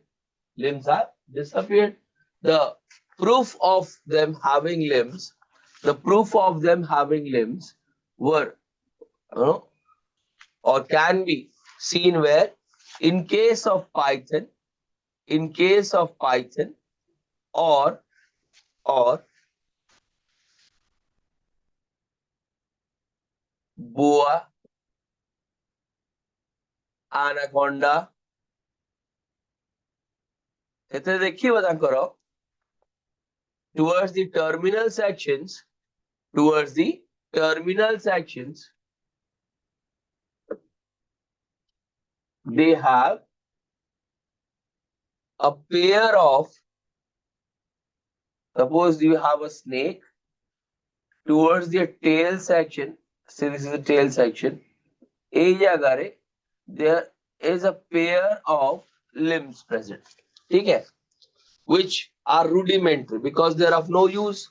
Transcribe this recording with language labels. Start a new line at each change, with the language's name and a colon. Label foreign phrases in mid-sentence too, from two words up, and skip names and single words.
English: Limbs have disappeared. The proof of them having limbs, the proof of them having limbs were or can be seen where, in case of python, or boa, anaconda.
Odia: ଏଥିରେ ଦେଖିବ ତାଙ୍କର
English: towards the terminal sections, they have a pair of, suppose you have a snake, towards the tail section, say this is the tail section, there is a pair of limbs present, okay, which are rudimentary because they are of no use.